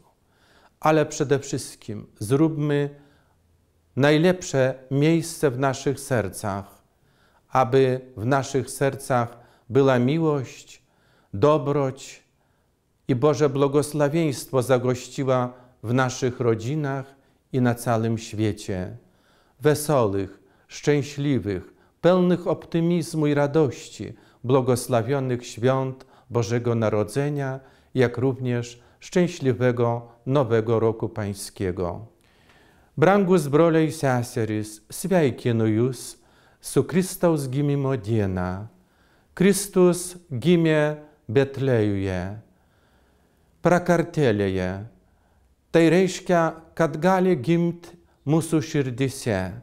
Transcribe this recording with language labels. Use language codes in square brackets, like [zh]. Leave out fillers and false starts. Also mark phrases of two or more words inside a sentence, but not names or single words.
[pl] Ale przede wszystkim zróbmy najlepsze miejsce w naszych sercach, aby w naszych sercach była miłość, dobroć i Boże błogosławieństwo zagościła w naszych rodzinach i na całym świecie. Wesołych, szczęśliwych, pełnych optymizmu i radości, błogosławionych świąt Bożego Narodzenia, jak również szczęśliwego Nowego Roku Pańskiego. [lt] Brangus broliai ir seserys, sveikinu jūs su Kristaus gimimo diena. Kristus gimė Betlėjuje, prakartėlėje. Tai reiškia, kad gali gimti mūsų širdise.